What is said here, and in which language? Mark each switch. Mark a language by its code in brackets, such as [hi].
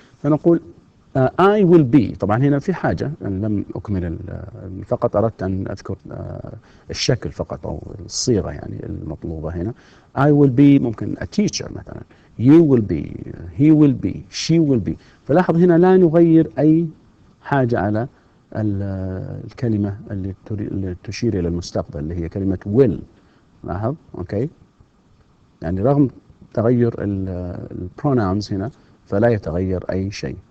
[ar] فنقول [en] I will be. [ar] طبعا هنا في حاجة لم أكمل، فقط أردت أن أذكر الشكل فقط أو الصيغة يعني المطلوبة هنا. [en] I will be [ar] ممكن [en] a teacher [ar] مثلا. [en] You will be, he will be, she will be. [ar] فلاحظ هنا لا نغير أي حاجة على الكلمة اللي تشير إلى المستقبل اللي هي كلمة will. لاحظ أوكي، يعني رغم تغير البروناونز هنا فلا يتغير أي شيء.